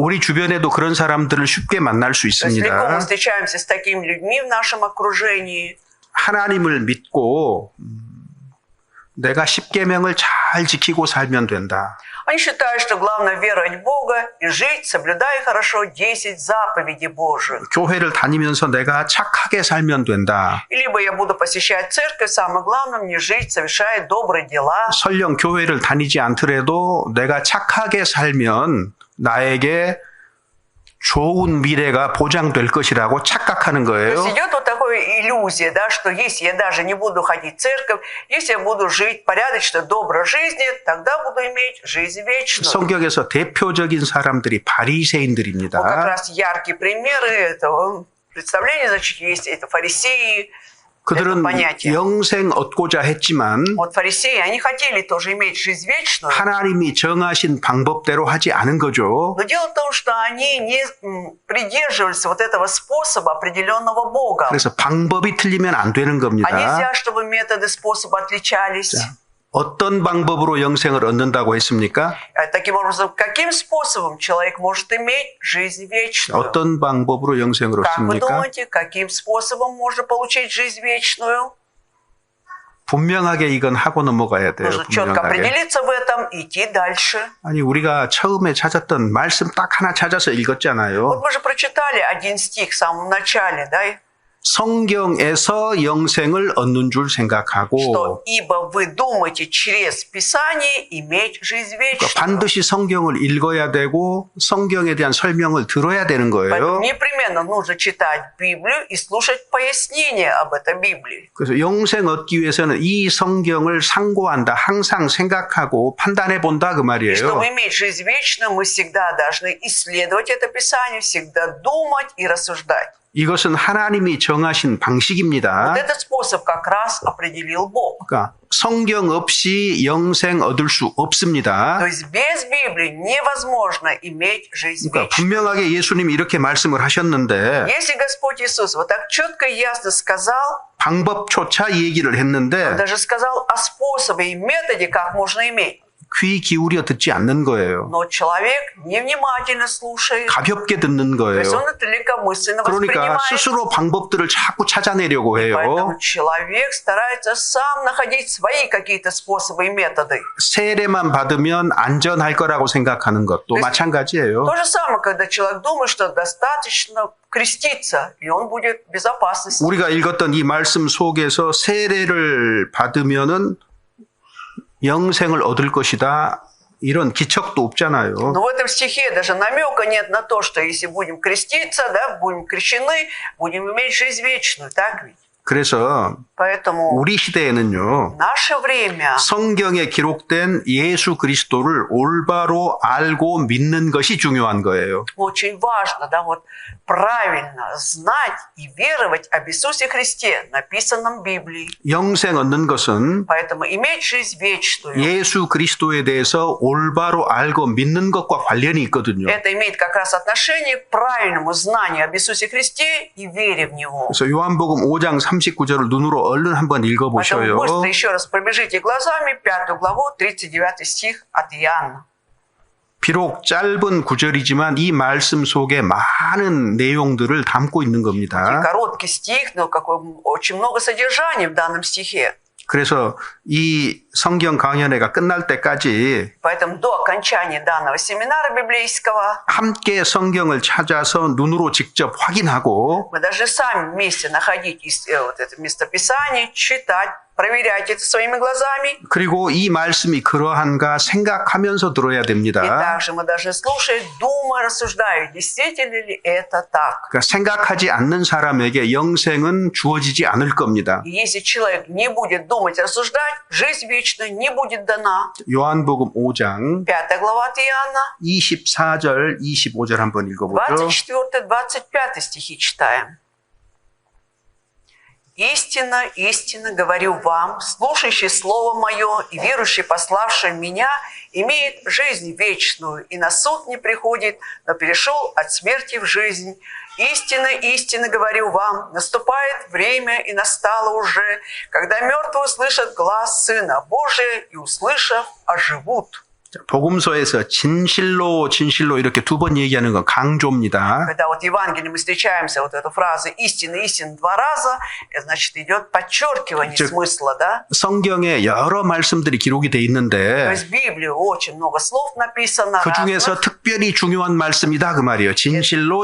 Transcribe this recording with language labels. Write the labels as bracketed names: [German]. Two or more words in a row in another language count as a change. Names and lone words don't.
[Korean] 우리 주변에도 그런 사람들을 쉽게 만날 수 [Russian] То есть легко мы [Korean] 있습니다. [Russian] встречаемся с такими людьми в нашем окружении. [Korean] 하나님을 믿고 내가 십계명을 잘 지키고 살면 된다. [Russian] Они считают, что главное веровать в Бога и жить, соблюдая хорошо 10 заповедей Божьих. [Korean] 교회를 다니면서 내가 착하게 살면 된다. [Russian] Либо я буду посещать церковь, самое главное мне жить, совершая добрые дела. [Korean] 설령 교회를 다니지 않더라도 내가 착하게 살면 나에게 좋은 미래가 보장될 것이라고 착각하는 [Russian] То [Korean] 거예요. [Russian] есть идет вот такая иллюзия, да, что если я даже не буду ходить в церковь, если я буду жить порядочно, доброй жизнью, тогда буду иметь жизнь вечную. [Korean] 성경에서 대표적인 사람들이 [Russian] Вот как [Korean] 바리새인들입니다. [Russian] раз яркие примеры этого представления, значит, есть это фарисеи. [Korean] 그들은 영생 얻고자 했지만 [Russian] Вот фарисеи, они хотели тоже иметь жизнь вечную. [Korean] 하나님이 정하신 방법대로 하지 않은 거죠. [Russian] Но дело в том, что они не придерживались вот этого способа, определенного Богом. [Korean] 그래서 방법이 틀리면 안 되는 [Russian] А [Korean] 겁니다. [Russian] нельзя, чтобы методы способа отличались. [Korean] 어떤 방법으로 영생을 얻는다고 했습니까? [Russian] Таким образом, каким способом человек может иметь жизнь вечную? [Korean] 어떤 방법으로 영생을 [Russian] Как вы [Korean] 얻습니까? [Russian] думаете, каким способом можно получить жизнь вечную? [Korean] 분명하게 이건 하고 넘어가야 돼요. [Russian] Нужно четко [Korean] 분명하게. [Russian] определиться в этом, идти дальше. [Korean] 아니 우리가 처음에 찾았던 말씀 딱 하나 찾아서 [Russian] Вот [Korean] 읽었잖아요. [Russian] мы же прочитали один стих в самом начале, да? [Korean] 성경에서 영생을 얻는 줄 [Russian] Что [Korean] 생각하고 [Russian] ибо вы думаете через Писание иметь жизнь [Korean] 그러니까 [Russian] вечную. [Korean] 반드시 성경을 읽어야 되고 성경에 대한 설명을 들어야 되는 [Russian] Поэтому [Korean] 거예요. [Russian] непременно нужно читать Библию и слушать пояснения об этой Библии. [Korean] 그래서 영생 얻기 위해서는 이 성경을 상고한다. 항상 생각하고 판단해 본다 그 [Russian] И [Korean] 말이에요. [Russian] чтобы иметь жизнь вечную, мы всегда должны исследовать это Писание, всегда думать и рассуждать. [Korean] 이것은 하나님이 정하신 방식입니다. [Russian] Вот этот способ как раз определил Бог. [Korean] 그러니까 성경 없이 영생 얻을 수 없습니다. [Russian] То есть без Библии невозможно иметь жизнь [Korean] 그러니까 [Russian] вечную. [Korean] 분명하게 예수님이 이렇게 말씀을 하셨는데 [Russian] Если Господь Иисус вот так четко и ясно сказал, [Korean] 방법조차 얘기를 [Russian] Он [Korean] 했는데 [Russian] даже сказал о способе и методе, как можно иметь. [Korean] 귀 기울여 듣지 않는 거예요. [Russian] Но человек невнимательно слушает. [Korean] 가볍게 듣는 [Russian] То [Korean] 거예요. [Russian] есть он это легкомысленно [Korean] 그러니까 [Russian] воспринимает. [Korean] 스스로 방법들을 자꾸 찾아내려고 해요. [Russian] Поэтому человек старается сам находить свои какие-то способы и методы. [Korean] 세례만 받으면 안전할 거라고 생각하는 것도 [Russian] есть [Korean] 마찬가지예요. [Russian] То же самое, когда человек думает, что достаточно креститься, и он будет в безопасности. [Korean] 우리가 읽었던 이 말씀 속에서 세례를 받으면은 영생을 얻을 것이다. 이런 기척도 없잖아요. [Russian] Но в этом стихе даже намека нет на то, что если будем креститься, да, будем крещены, будем иметь жизнь вечную, так ведь? [Korean] 그래서 [Russian] Поэтому [Korean] 우리 시대에는요. [Russian] в наше время [Korean] 성경에 기록된 예수 그리스도를 올바로 알고 믿는 것이 중요한 거예요. [Russian] очень важно, да, вот правильно знать и веровать об Иисусе Христе, написанном в Библии. [Korean] 영생 얻는 것은 [Russian] Поэтому иметь жизнь вечную, [Korean] 예수 그리스도에 대해서 올바로 알고 믿는 것과 관련이 있거든요. [Russian] это имеет как раз отношение к правильному знанию об Иисусе Христе и вере в Него. [Korean] 그래서 요한복음 5장 39절을 눈으로 얼른 한번 [Russian] Поэтому [Korean] 읽어보셔요. [Russian] быстро еще раз пробежите глазами 5 главу, 39 стих от Иоанна. [Korean] 비록 짧은 구절이지만 이 말씀 속에 많은 내용들을 담고 있는 [Russian] И [Korean] 겁니다. [Russian] короткий стих, но очень много содержания в данном стихе. [Korean] 그래서 이 성경 강연회가 끝날 때까지 [Russian] Поэтому до окончания данного семинара библейского [Korean] 함께 성경을 찾아서 눈으로 직접 확인하고 [Russian] мы должны сами вместе находить вот это местописание, читать, проверять это своими глазами. [Korean] 그리고 이 말씀이 그러한가 생각하면서 들어야 [Russian] И [Korean] 됩니다. [Russian] также мы должны слушать, думая, рассуждая, действительно ли это так. [Korean] 그러니까 생각하지 않는 사람에게 영생은 주어지지 않을 겁니다. [Russian] И если человек не будет думать, рассуждать, жизнь вечная не будет дана. [Korean] 요한복음 5장 [Russian] 5 глава от Иоанна, [Korean] 24절, 25절 한번 읽어보죠. [Russian] 24-25 стихи читаем. «Истинно, истинно говорю вам, слушающий Слово Мое и верующий, пославший Меня, имеет жизнь вечную, и на суд не приходит, но перешел от смерти в жизнь. Истинно, истинно говорю вам, наступает время, и настало уже, когда мертвые услышат глас Сына Божия, и, услышав, оживут». [Korean] 복음서에서 진실로 진실로 이렇게 두 번 얘기하는 건 강조입니다. [Russian] Когда вот в Евангелии мы встречаемся, вот эта фраза «истина, истина» 2 раза, это значит идет подчеркивание смысла, да? [Korean] 성경에 여러 말씀들이 기록이 돼 [Russian] То [Korean] 있는데 [Russian] есть в Библии очень много слов написано. [Korean] 그 중에서 [Russian] разных. [Korean] 특별히 중요한 말씀이다 그 말이에요. 진실로